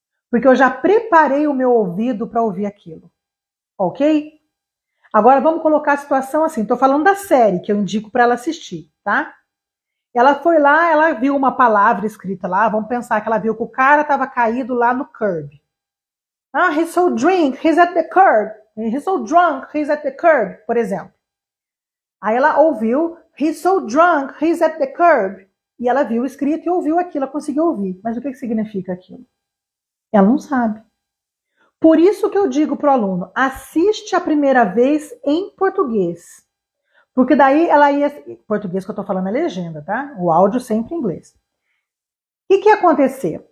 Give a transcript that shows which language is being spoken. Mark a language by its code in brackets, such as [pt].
[pt] Porque eu já preparei o meu ouvido para ouvir aquilo. Ok? Agora vamos colocar a situação assim. Estou falando da série que eu indico para ela assistir, tá? Ela foi lá, ela viu uma palavra escrita lá. Vamos pensar que ela viu que o cara estava caído lá no curb. [en] He's so drunk, he's at the curb. He's so drunk, he's at the curb, por exemplo. Aí ela ouviu, he's so drunk, he's at the curb. [pt] E ela viu escrito e ouviu aquilo, ela conseguiu ouvir. Mas o que significa aquilo? Ela não sabe. Por isso que eu digo para o aluno, assiste a primeira vez em português. Porque daí ela ia... Português que eu estou falando é legenda, tá? O áudio sempre em inglês. O que ia acontecer?